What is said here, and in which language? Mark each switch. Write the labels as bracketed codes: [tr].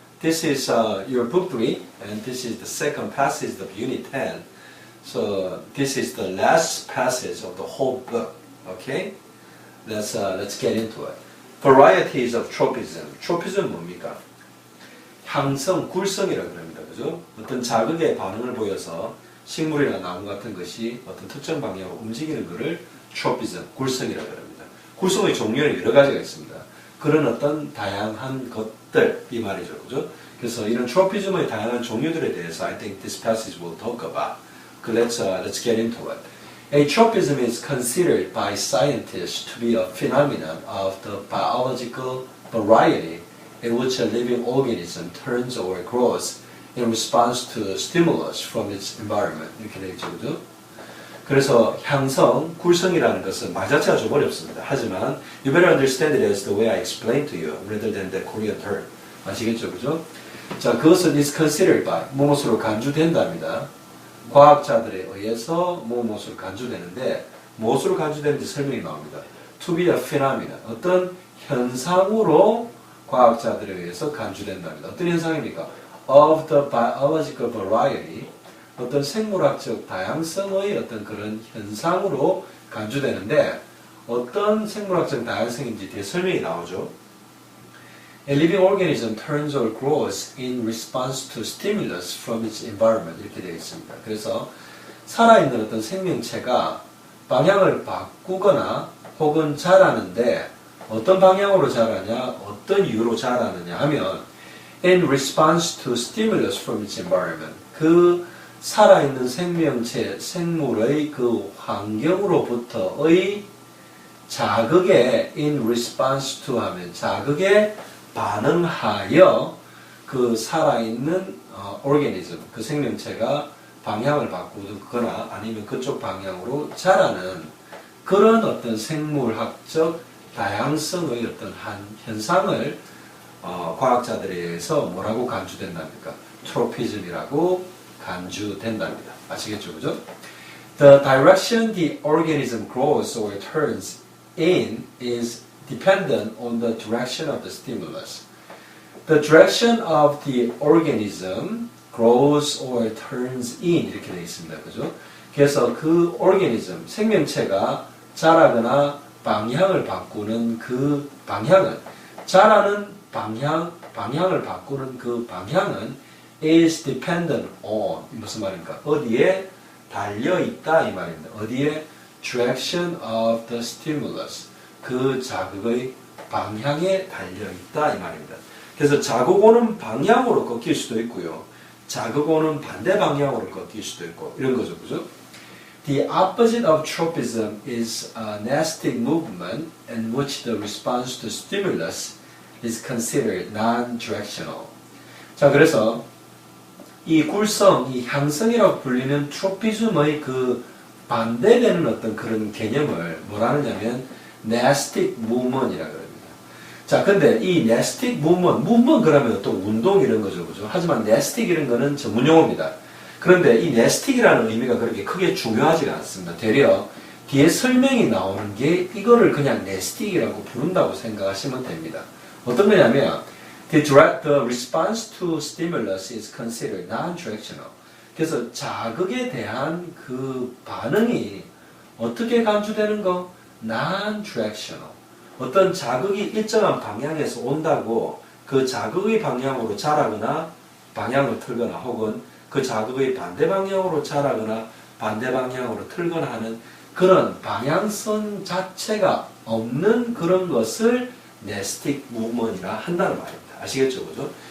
[en] This is your book 3 and this is the second passage of Unit 10. So this is the last passage of the whole book. Okay? Let's get into it. Varieties of tropism. tropism [ko] 뭡니까? 향성, 굴성이라고 합니다. 그죠? 어떤 자극에 반응을 보여서 식물이나 나무 같은 것이 어떤 특정 방향으로 움직이는 것을 tropism, 굴성이라고 합니다. 굴성의 종류는 여러 가지가 있습니다. 그런 어떤 다양한 것들, 이 말이죠. 그죠? 그래서 이런 tropism의 다양한 종류들에 대해서 [en] I think this passage will talk about. Let's get into it. A tropism is considered by scientists to be a phenomenon of the biological variety in which a living organism turns or grows in response to stimulus from its environment. [ko] 이렇게 되겠죠. 그죠? 그래서 향성, 굴성이라는 것은 말 자체가 좀 어렵습니다. 하지만 [en] you better understand it as the way I explained to you rather than the Korean term. [ko] 아시겠죠? 그죠? 자, 그것은 [en] is considered by, [ko] 무엇으로 간주된답니다. 과학자들에 의해서 무엇으로 간주되는데 무엇으로 간주되는지 설명이 나옵니다. [en] To be a phenomenon, [ko] 어떤 현상으로 과학자들에 의해서 간주된답니다. 어떤 현상입니까? [en] Of the biological variety, [ko] 어떤 생물학적 다양성의 어떤 그런 현상으로 간주되는데 어떤 생물학적 다양성인지 뒤에 설명이 나오죠. [en] A living organism turns or grows in response to stimulus from its environment [ko] 이렇게 되어 있습니다. 그래서 살아있는 어떤 생명체가 방향을 바꾸거나 혹은 자라는데 어떤 방향으로 자라냐, 어떤 이유로 자라느냐 하면 [en] in response to stimulus from its environment [ko] 그 살아있는 생명체, 생물의 그 환경으로부터의 자극에 [en] in response to [ko] 하면 자극에 반응하여 그 살아있는 organism, 그 생명체가 방향을 바꾸거나 아니면 그쪽 방향으로 자라는 그런 어떤 생물학적 다양성의 어떤 한 현상을 과학자들에 의해서 뭐라고 간주된답니까? 트로피즘이라고 간주된답니다. 아시겠죠? 그죠? [en] The direction the organism grows or turns in is dependent on the direction of the stimulus. The direction of the organism grows or turns in [ko] 이렇게 되어 있습니다. 그죠? 그래서 그 organism, 생명체가 자라거나 방향을 바꾸는 그 방향은 자라는 방향을 바꾸는 그 방향은 [en] is dependent on [ko] 무슨 말입니까? 어디에 달려있다 이 말입니다. 어디에 [en] direction of the stimulus [ko] 그 자극의 방향에 달려있다 이 말입니다. 그래서 자극 오는 방향으로 꺾일 수도 있고요. 자극 오는 반대 방향으로 꺾일 수도 있고 이런 거죠. 그죠? [en] The opposite of tropism is a nastic movement in which the response to stimulus is considered non-directional. [ko] 자, 그래서 이 굴성, 이 향성이라고 불리는 트로피즘의 그 반대되는 어떤 그런 개념을 뭐라 하느냐면 nastic movement이라고 합니다. 자, 근데 이 nastic movement 그러면 또 운동 이런 거죠. 그죠? 하지만 nastic 이런 거는 전문 용어입니다. 그런데 이 nastic이라는 의미가 그렇게 크게 중요하지가 않습니다. 되려 뒤에 설명이 나오는 게 이거를 그냥 nastic이라고 부른다고 생각하시면 됩니다. 어떤 거냐면 [en] The response to stimulus is considered non-directional. [ko] 그래서 자극에 대한 그 반응이 어떻게 간주되는 거? [en] Non-directional. [ko] 어떤 자극이 일정한 방향에서 온다고 그 자극의 방향으로 자라거나 방향을 틀거나 혹은 그 자극의 반대 방향으로 자라거나 반대 방향으로 틀거나 하는 그런 방향성 자체가 없는 그런 것을 nastic movement이라 한다는 말입니다. 아시겠죠? 그죠?